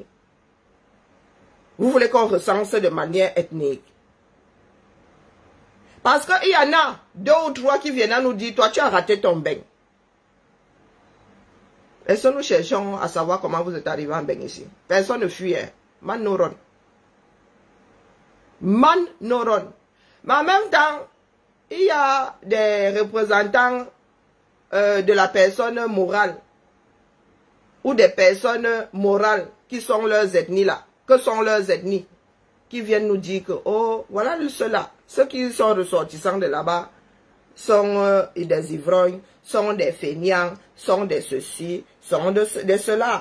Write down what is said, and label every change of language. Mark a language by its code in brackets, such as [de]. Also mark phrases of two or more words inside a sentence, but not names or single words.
[fr] Vous voulez qu'on recense de manière ethnique. Parce qu'il y en a 2 ou 3 qui viennent à nous dire, toi tu as raté ton bain. Est-ce que nous cherchons à savoir comment vous êtes arrivé en bain ici? Personne ne fuit, hein. [pcm] Man no run. Man no run. [fr] Mais en même temps, il y a des représentants de la personne morale. Ou des personnes morales qui sont leurs ethnies là. Que sont leurs ethnies? Qui viennent nous dire que, oh, voilà ceux-là. Ceux qui sont ressortissants de là-bas sont des ivrognes, sont des feignants, sont des ceci, sont de cela.